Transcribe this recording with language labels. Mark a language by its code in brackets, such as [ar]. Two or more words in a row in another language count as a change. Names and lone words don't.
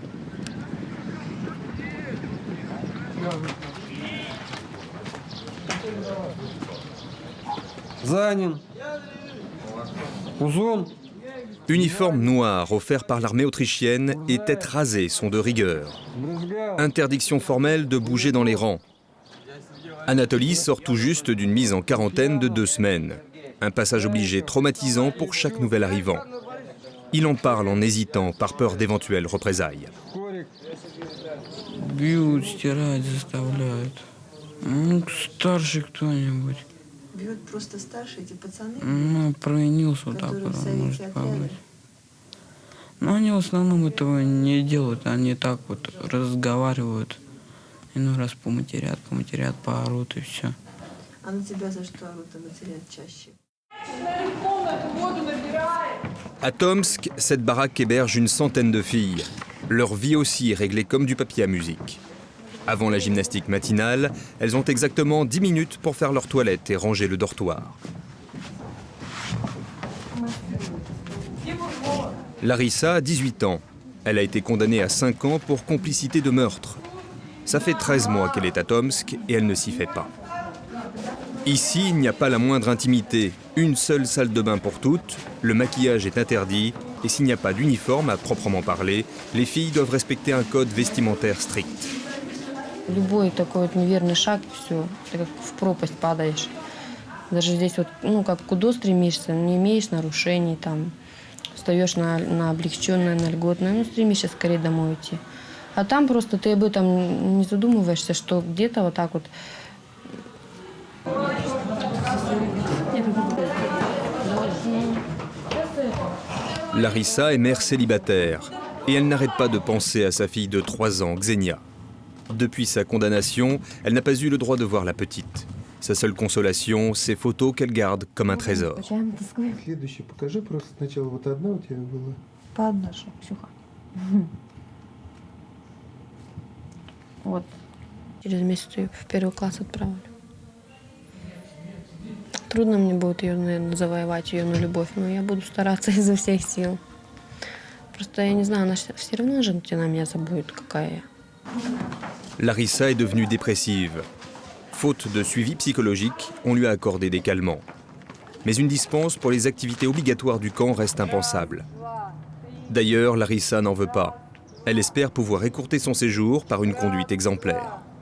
[fr] Uniforme noir offert par l'armée autrichienne et tête rasée sont de rigueur. Interdiction formelle de bouger dans les rangs. Anatoly sort tout juste d'une mise en quarantaine de 2 semaines. Un passage obligé traumatisant pour chaque nouvel arrivant. Il en parle en hésitant par peur d'éventuelles représailles. [ru] Бьют, стирают, заставляют. Старший кто-нибудь. Бьют просто старшие эти пацаны? Провинился вот так вот, может побыть. Но они в основном этого не делают, они так вот разговаривают. Иной раз поматерят, поорут и все. А на тебя за что орут и матерят чаще? [fr] À Tomsk, cette baraque héberge une centaine de filles. Leur vie aussi est réglée comme du papier à musique. Avant la gymnastique matinale, elles ont exactement 10 minutes pour faire leur toilette et ranger le dortoir. Larissa a 18 ans. Elle a été condamnée à 5 ans pour complicité de meurtre. Ça fait 13 mois qu'elle est à Tomsk et elle ne s'y fait pas. Ici, il n'y a pas la moindre intimité. Une seule salle de bain pour toutes, le maquillage est interdit et s'il n'y a pas d'uniforme à proprement parler, les filles doivent respecter un code vestimentaire strict. [ru] Любой такой вот неверный шаг, все, ты как в пропасть падаешь. Даже здесь вот, как куда стремишься, не имеешь нарушений, там, встаешь на облегченное, на льготное, стремишься скорее домой идти. А там просто ты об этом не задумываешься, что где-то вот так вот. [fr] Larissa est mère célibataire et elle n'arrête pas de penser à sa fille de 3 ans, Xenia. Depuis sa condamnation, elle n'a pas eu le droit de voir la petite. Sa seule consolation, ces photos qu'elle garde comme un trésor. [ru] Вот. Через месяц ее в 1 класс отправлю. Трудно мне будет ее, наверное, завоевать, ее на любовь, но я буду стараться изо всех сил. Просто я не знаю, она все равно же на меня забудет, какая я. [fr] Larissa est devenue dépressive. Faute de suivi psychologique, on lui a accordé des calmants. Mais une dispense pour les activités obligatoires du camp reste impensable. D'ailleurs, Larissa n'en veut pas. Elle espère pouvoir écourter son séjour par une conduite exemplaire.